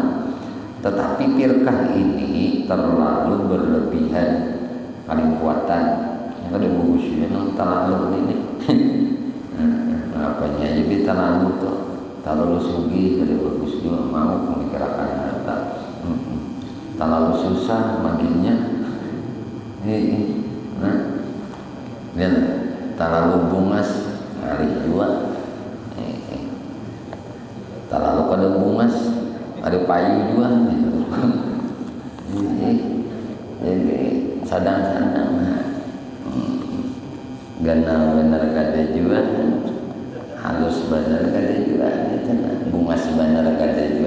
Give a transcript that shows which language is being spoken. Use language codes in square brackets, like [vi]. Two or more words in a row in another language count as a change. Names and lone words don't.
[bjn] Tetapi firqah ini terlalu berlebihan, paling kuatan. Yang ada bagusnya yang terlalu ini. Apanya jadi terlalu tuh, terlalu sugih, ada bagus juga mau memikirkan harta. Terlalu susah makinnya. Nah, dan terlalu bungas ngalih juga. Terlalu kada bungas ada payu juga. Jadi sadang-sadang ganal benar kada juga, halus benar kada juga, bungas benar kada juga.